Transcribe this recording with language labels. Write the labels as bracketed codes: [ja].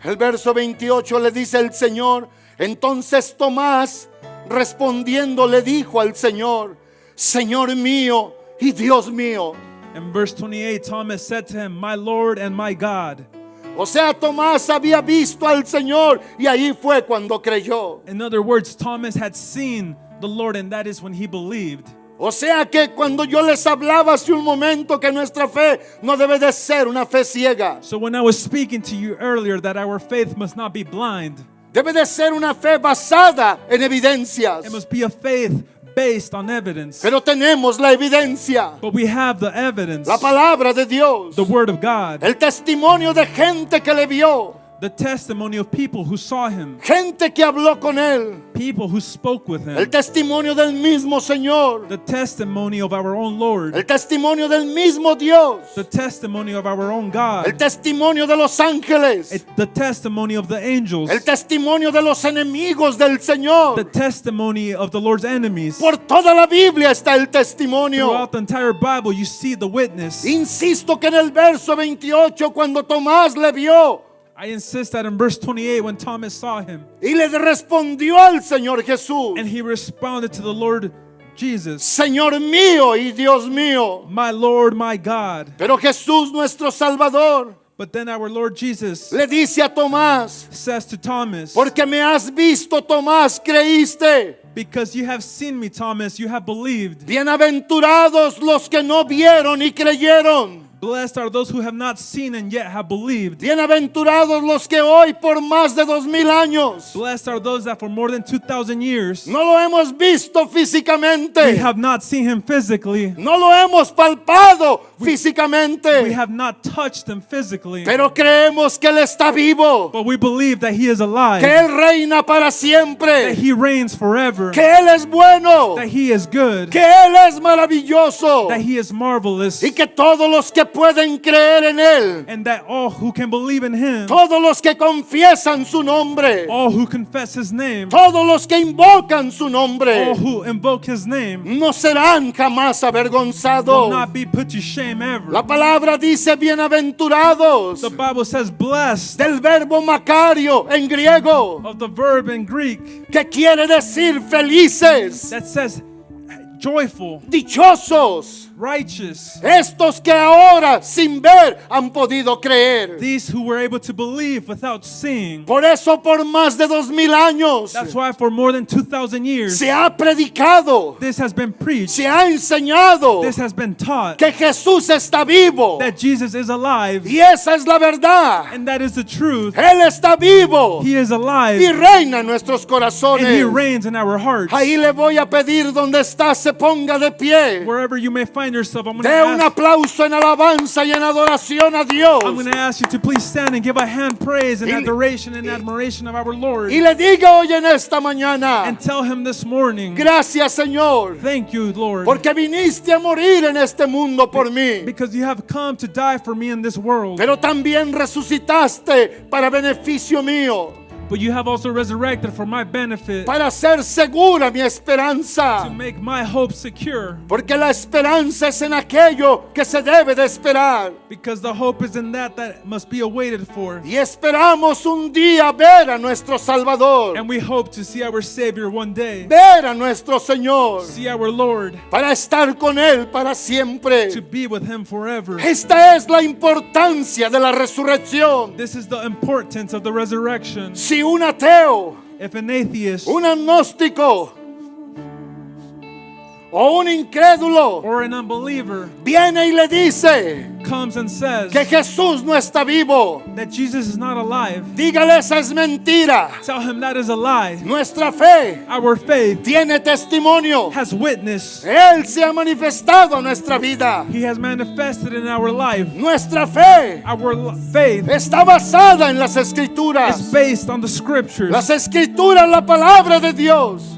[es] El verso 28 le dice el Señor: entonces Tomás respondiendo le dijo al Señor: Señor mío y Dios mío. [en] In verse 28, Thomas said to him, my Lord and my God. [es] O sea, Tomás había visto al Señor y ahí fue cuando creyó. [en] In other words, Thomas had seen the Lord and that is when he believed. [es] O sea que cuando yo les hablaba hace un momento que nuestra fe no debe de ser una fe ciega. [en] So when I was speaking to you earlier that our faith must not be blind, [es] Debe de ser una fe basada en evidencias. [en] it must be a faith based on evidence. [es] Pero tenemos la evidencia, [en] But we have the evidence, [es] la palabra de Dios, [en] the word of God, [es] el testimonio de gente que le vio, [en] the testimony of people who saw him, [es] gente que habló con él, [en] people who spoke with [es] el [en] him, [es] testimonio del mismo Señor, [en] the testimony of our own Lord, [es] el testimonio del mismo Dios, [en] the testimony of our own God, [es] el testimonio de los ángeles, [en] the testimony of the angels, [es] el testimonio de los enemigos del Señor. [en] the testimony of the Lord's enemies. [es] Por toda la Biblia está el testimonio. [en] Throughout the entire Bible, you see the witness. [es] Insisto que en el verso 28, cuando Tomás le vio [en] I insist that in verse 28, when Thomas saw him, [es] y le respondió al Señor Jesús: [en] and he responded to the Lord Jesus, [es] Señor mío y Dios mío. [en] my Lord, my God. [es] Pero Jesús, nuestro Salvador, [en] But then our Lord Jesus [es] le dice a Tomás: [en] says to Thomas, [es] porque me has visto, Tomás, creíste. [en] because you have seen me, Thomas, you have believed. [es] Bienaventurados los que no vieron y creyeron. [en] Blessed are those who have not seen and yet have believed. [es] Bienaventurados los que hoy por más de 2000 años [en] Blessed are those that for more than 2,000 years [es] no lo hemos visto [en] we [es] físicamente, [en] have not seen him physically. [es] no lo hemos palpado [en] We [es] físicamente, [en] have not touched him physically. [es] pero creemos que Él está vivo, [en] But we believe that he is [es] que [en] alive, [es] Él reina para [en] that [es] siempre, [en] he reigns forever, [es] que Él es bueno, [en] that he is good, [es] que Él es maravilloso [en] that he is marvelous, [es] y que todos los que pueden creer en Él, [en] and that all who can believe in him, [es] todos los que confiesan su nombre, [en] all who confess his name, [es] todos los que invocan su [en] all [es] nombre, [en] who invoke his name, [es] no serán jamás [en] will [es] avergonzados. [en] not be put to shame ever. [es] La palabra dice bienaventurados, [en] The Bible says blessed, [es] del verbo macario en griego, [en] of the verb in Greek [es] que quiere decir felices, [en] that says joyful, [es] dichosos, [en] righteous. [es] estos que ahora sin ver han podido creer. [en] These who were able to believe without seeing. [es] Por eso por más de 2000 años [en] That's why for more than 2,000 years [es] se ha predicado, [en] this has been preached, [es] se ha enseñado [en] this has been taught, [es] que Jesús está vivo, [en] that Jesus is alive, [es] y esa es la verdad. [en] and that is the truth. [es] Él está vivo [en] He is [es] y [en] alive, [es] reina en nuestros [en] and he [es] corazones. [en] reigns in our hearts. [es] Ahí le voy a pedir donde está se ponga de pie. [en] Wherever you may find yourself, I'm going [es] De un [en] to [es] aplauso en alabanza y en adoración a Dios. [en] ask you to please stand and give a hand praise and [es] Y- [en] adoration and admiration of our Lord, [es] Y le diga hoy en esta mañana: [en] and tell him this morning, [es] gracias, Señor, [en] thank you, Lord, [es] porque viniste a morir en este mundo por mí, [en] because you have come to die for me in this world, [es] pero también resucitaste para beneficio mío. [en] but you have also resurrected for my benefit, [es] para hacer segura mi [en] to [es] esperanza. [en] make my hope secure. [es] Porque la esperanza es en aquello que se debe de esperar. [en] Because the hope is in that must be awaited for. [es] Y esperamos un día ver a nuestro Salvador, [en] And we hope to see our Savior one day, [es] ver a nuestro Señor, [en] see our Lord, [es] para estar con Él para siempre. [en] to be with Him forever. [es] Esta es la importancia de la resurrección. [en] This is the importance of the resurrection. [es] Si un ateo, [en] If an atheist [es] un agnóstico o un incrédulo [en] or an unbeliever [es] viene y le dice [en] comes and says [es] que Jesús no está vivo, [en] that Jesus is not alive, [es] dígale, esa es mentira. [en] tell him that is a lie. [es] Nuestra fe [en] Our faith [es] tiene testimonio. [en] has witness. [es] Él se ha manifestado en nuestra vida. [en] He has manifested in our life. [es] Nuestra fe [en] Our faith [es] está basada en las [en] is [es] escrituras. [en] based on the scriptures. [es] Las escrituras, la palabra de Dios,